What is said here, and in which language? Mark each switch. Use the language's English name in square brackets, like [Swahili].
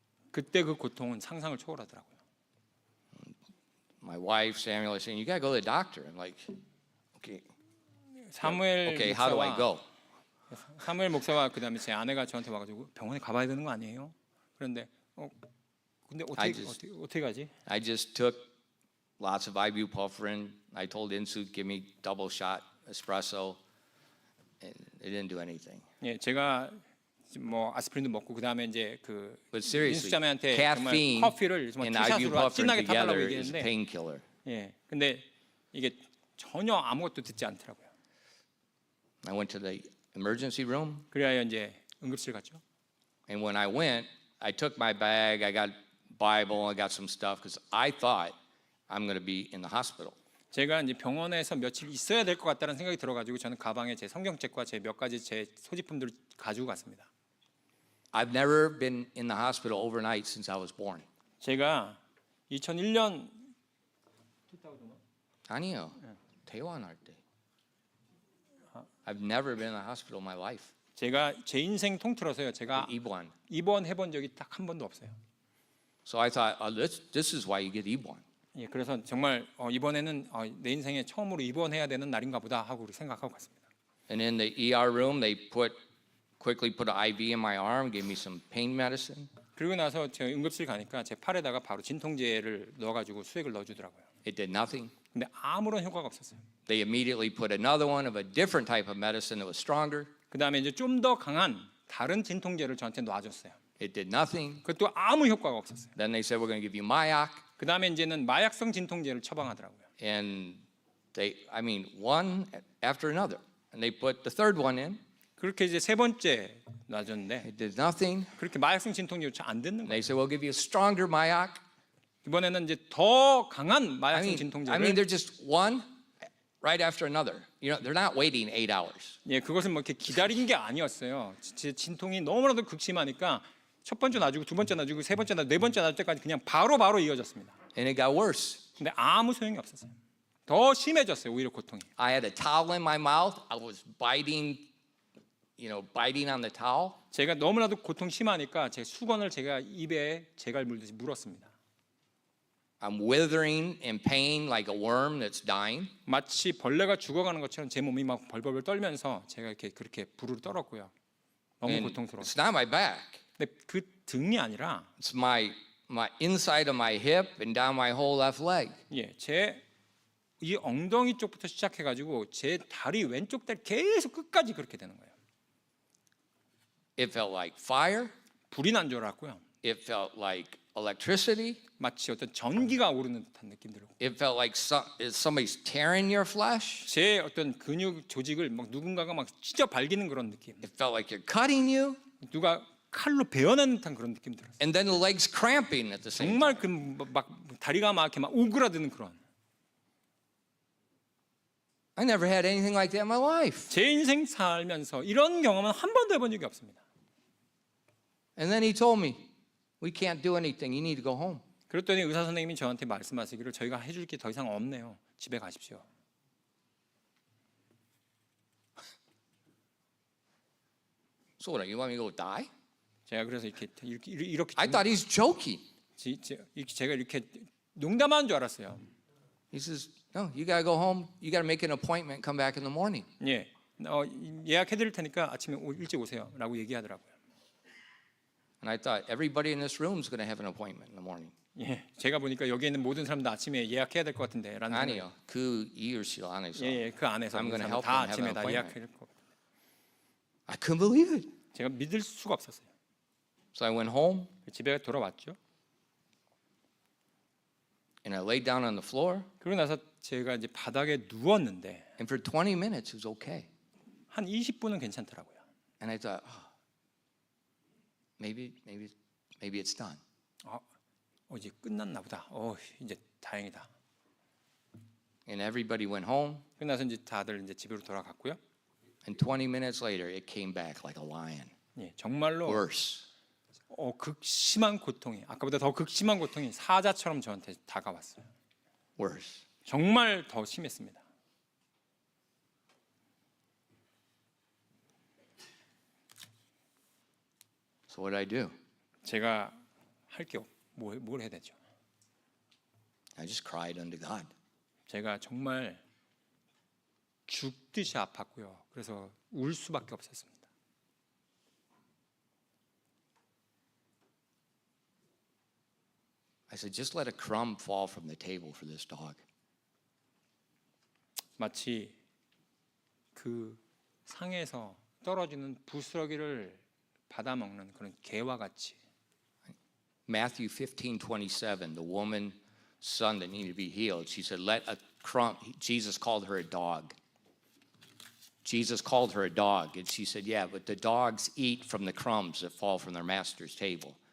[Korean] 그때 그 고통은 상상을 초월하더라고요. [English] My wife Samuel is saying, "You got to go to the doctor." I'm like, "Okay, [Korean] 사무엘 [English] okay, how do I [Korean] 목사와 [English] go?" [Korean] 사무엘 목사와 그다음에 제 아내가 저한테 와가지고 병원에 가봐야 되는 거 아니에요? 그런데 근데 어떻게 가지? [English] I just took lots of ibuprofen. I told Insu give me double shot espresso, and it didn't do anything. [Korean] 예, 제가 뭐 아스피린도 먹고 그다음에 이제 그 [English] But seriously, [Korean] 인수자매한테 정말 [English] caffeine [Korean] 커피를 정말 [English] and [Korean] 투샷으로 [English] ibuprofen [Korean] 진하게 타달라고 [English] together is a [Korean] 얘기했는데 [English] painkiller. [Korean] 예, 근데 이게 전혀 아무것도 듣지 않더라고요. [English] I went to the emergency room, [Korean] 그래야 이제 응급실 갔죠. [English] and when I went, I took my bag. I got Bible. I got some stuff because I thought I'm going to be in the hospital. [Korean] 제가 이제 병원에서 며칠 있어야 될 것 같다는 생각이 들어가지고 저는 가방에 제 성경책과 제 몇 가지 제 소지품들을 가지고 갔습니다. [English] I've never been in the hospital overnight since I was born. [Korean] 제가 2001년 아니요. 태어날 때. [English] I've never been in the hospital in my life. [Korean] 제가 제 인생 통틀어서요. 제가 입원. 입원해 본 적이 딱 한 번도 없어요. [English] So I thought, this is why you get 입원. [Korean] 예, 그래서 정말 이번에는 내 인생에 처음으로 입원해야 되는 날인가 보다 하고 생각하고 갔습니다. [English] And in the ER room, they quickly put an IV in my arm, gave me some pain medicine. [Korean] 그리고 나서 제가 응급실 가니까 제 팔에다가 바로 진통제를 넣어가지고 수액을 넣어주더라고요. [English] It did nothing. [Korean] 근데 아무런 효과가 없었어요. [English] They immediately put another one of a different type of medicine that was stronger. [Korean] 그 다음에 이제 좀 더 강한 다른 진통제를 저한테 놔줬어요. [English] It did nothing. [Korean] 그것도 아무 효과가 없었어요. [English] Then they said, we're going to give you Mayak. [Korean] 그 다음에 이제는 마약성 진통제를 처방하더라고요. [English] And one after another. And they put the third one in. [Korean] 그렇게 이제 세 번째 놔줬는데 [English] It did nothing. [Korean] 그렇게 마약성 진통제를 잘 안 듣는 [English] they said, we'll give you a stronger Mayak. [Korean] 이번에는 이제 더 강한 마약성 진통제를 [English] they're just one right after another. They're not waiting 8 hours. [Korean] 예, 그것은 뭐 이렇게 기다린 게 아니었어요. 제 진통이 너무나도 극심하니까 첫 번째 놔주고 두 번째 놔주고 세 번째 놔주고 네 번째 놔줄 때까지 그냥 바로 이어졌습니다. [English] And it got worse. [Korean] 근데 아무 소용이 없었어요. 더 심해졌어요. 오히려 고통이. [English] I had a towel in my mouth. I was biting on the towel. [Korean] 제가 너무나도 고통 심하니까 제 수건을 제가 입에 제갈 물듯이 물었습니다. [English] I'm withering in pain like a worm that's dying. [Korean] 마치 벌레가 죽어가는 것처럼 제 몸이 막 벌벌 떨면서 제가 이렇게 그렇게 부르르 떨었고요. 너무 [English] And [Korean] 고통스러웠어요. [English] it's not my back. [Korean] 근데 그 등이 아니라 [English] It's my inside of my hip and down my whole left leg. [Korean] 예, 제 이 엉덩이 쪽부터 시작해가지고 제 다리 왼쪽 다리 계속 끝까지 그렇게 되는 거예요. [English] It felt like fire. [Korean] 불이 난 줄 알았고요. [English] It felt like electricity. [Korean] 마치 어떤 전기가 오르는 듯한 느낌 들고 [English] It felt like somebody's tearing your flesh. [Korean] 제 어떤 근육 조직을 막 누군가가 막 찢어 발기는 그런 느낌. [English] It felt like you're cutting you. [Korean] 누가 칼로 베어내는 듯한 그런 느낌 들었어요. [English] And then the legs cramping at the same time. [Korean] 정말 그 막 다리가 막 이렇게 막 오그라드는 그런. [English] I never had anything like that in my life. [Korean] 제 인생 살면서 이런 경험은 한 번도 해본 적이 없습니다. [English] And then he told me, we can't do anything. You need to go home. [Korean] 그랬더니 의사 선생님이 저한테 말씀하시기를 저희가 해줄 게 더 이상 없네요. 집에 가십시오. [English] So what, you want me to go die? [Korean] 제가 그래서 이렇게 [English] I thought he's joking. [Korean] 제가 이렇게 농담하는 줄 알았어요. [English] He says, no, you got to go home. You got to make an appointment. Come back in the morning. [Korean] 예, 예약해 드릴 테니까 아침에 일찍 오세요라고 얘기하더라고요. [English] And I thought everybody in this room is going to have an appointment in the morning. [Korean] 예, 제가 보니까 여기 있는 모든 사람들 아침에 예약해야 될 것 같은데라는 아니요, 그 이유실 안에서. 예, 그 안에서 [English] I'm gonna help [Korean] 다 [English] them have [Korean] 아침에 [English] an [Korean] 다 [English] appointment. [Korean] 예약할 것. [English] I couldn't believe it. [Korean] 제가 믿을 수가 없었어요. [English] So I went home [Korean] 집에 돌아왔죠. [English] and I laid down on the floor. [Korean] 그러고 나서 제가 이제 바닥에 누웠는데 [English] And for 20 minutes, it was okay. [Korean] 한 20분은 괜찮더라고요. [English] And I thought, maybe it's done. [Korean] 이제 끝났나 보다. 이제 다행이다. [English] And everybody went home. [Korean] 그러고 나서 이제 다들 이제 집으로 돌아갔고요. [English] And 20 minutes later, it came back like a lion. [Korean] 예, 정말로 [English] Worse. [Korean] 극심한 고통이 아까보다 더 극심한 고통이 사자처럼 저한테 다가왔어요. [English] Worse. [Korean] 정말 더 심했습니다. [English] So what did I do? [Korean] 제가 할 게 뭘 해야 되죠? [English] I just cried unto God. [Korean] 제가 정말 죽듯이 아팠고요. 그래서 울 수밖에 없었습니다. [English] I said, just let a crumb fall from the table for this dog. [Korean] 마치 그 상에서 떨어지는 부스러기를 받아 먹는 그런 개와 같이. [English] Matthew 15:27, the woman's son that needed to be healed, she said, let a crumb, Jesus called her a dog. Jesus called her a dog. And she said, yeah, but the dogs eat from the crumbs that fall from their master's table.